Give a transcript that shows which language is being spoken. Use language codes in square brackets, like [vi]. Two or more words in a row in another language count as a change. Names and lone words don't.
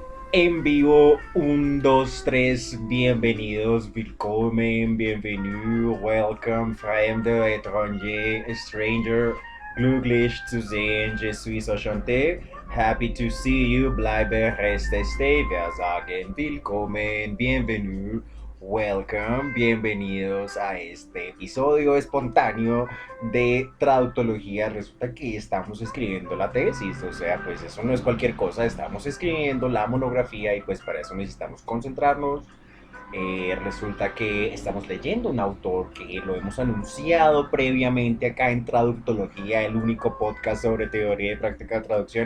[es] En vivo, 1, 2, 3, bienvenidos, [en] willkommen, bienvenue, welcome, Fremde, étranger, stranger, [de] glücklich zu sehen, [fr] je suis enchanté, [en] happy to see you, [de] bleibe, reste, stay, wir sagen willkommen, bienvenue, [en] welcome, [es] bienvenidos a este episodio espontáneo de traductología. Resulta que estamos escribiendo la tesis, o sea, pues eso no es cualquier cosa, estamos escribiendo la monografía y pues para eso necesitamos concentrarnos. Resulta que estamos leyendo un autor que lo hemos anunciado previamente acá en Traductología, el único podcast sobre teoría y práctica de traducción.